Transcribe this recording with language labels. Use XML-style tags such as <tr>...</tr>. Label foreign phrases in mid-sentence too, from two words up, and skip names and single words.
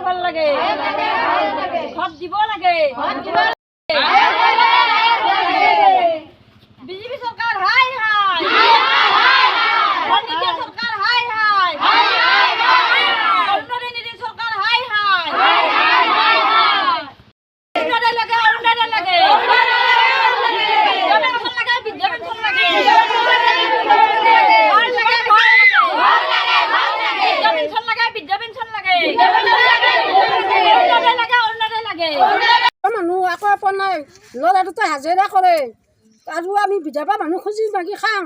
<as>লাগে ঘর দিব লাগে বিজেপি সরকার হাই হাই অনিকের সরকার হাই হাই অরুণোদয় নিধি সরকার হাই হাই অরুণোদয় লাগে অরুণোদয় লাগে পেনশন লাগে বৃদ্ধ পেনশন লাগে মানুহ একো পোৱা নাই ল'ৰাটোতে হাজিৰা কৰে আৰু আমি বিধৱা মানুহ খুজি মাগি খাওঁ</as>